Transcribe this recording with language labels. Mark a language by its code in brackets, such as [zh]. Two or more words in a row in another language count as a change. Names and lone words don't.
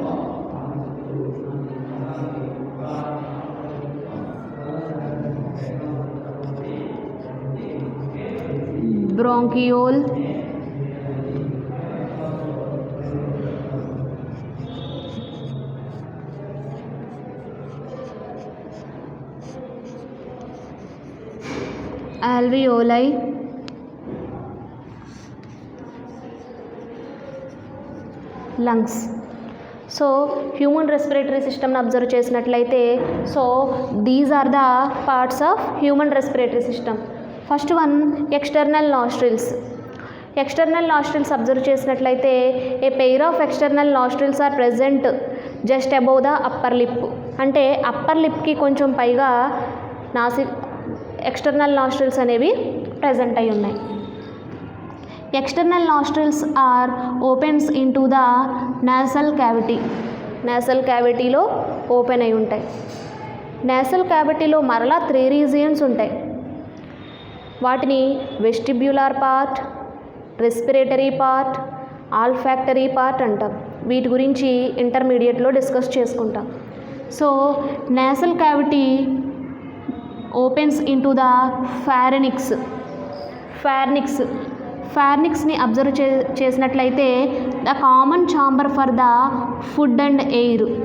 [en] bronchiole, alveoli, lungs. so human respiratory systemని observe చేసినట్లయితే so these are the parts of human respiratory system. first one, external nostrils observe చేసినట్లయితే a pair of external nostrils are present just above the upper lip. [te] అంటే [en] upper lipకి [te] కొంచెం పైగా [en] external nostrils [te] అనేవి ప్రెజెంట్ అయి ఉన్నాయి. [en] external nostrils are opens in to the nasal cavityలో open [te] అయి ఉంటాయి. [en] nasal cavityలో [te] మరలా 3 రీజియన్స్ ఉంటాయి. వాటిని [en] vestibular part, respiratory part, olfactory part [te] అంటాం. వీటి గురించి [en] intermediateలో discuss చేసుకుంటాం. so nasal cavity opens in to the pharynxని observe చేసినట్లయితే the common chamber for the food and air.